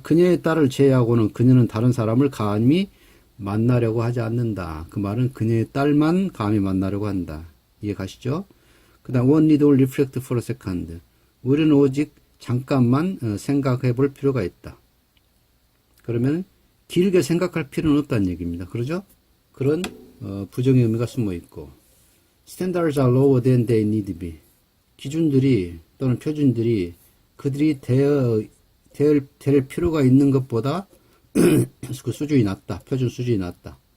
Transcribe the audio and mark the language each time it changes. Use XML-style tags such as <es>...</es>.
<ko>그녀의 딸을 제외하고는 그녀는 다른 사람을 감히 만나려고 하지 않는다. 그 말은 그녀의 딸만 감히 만나려고 한다. 이해 가시죠? 그 다음</ko> <en>one need only reflect for a second.</en> <ko>우리는 오직 잠깐만 생각해 볼 필요가 있다. 그러면 길게 생각할 필요는 없다는 얘기입니다. 그러죠? 그런 부정의 의미가 숨어 있고</ko> <en>standards are lower than they need to be.</en> <ko>기준들이 또는 표준들이 그들이 될 필요가 있는 것보다 그 수준이 낮다. 표준 수준이 낮다.</ko>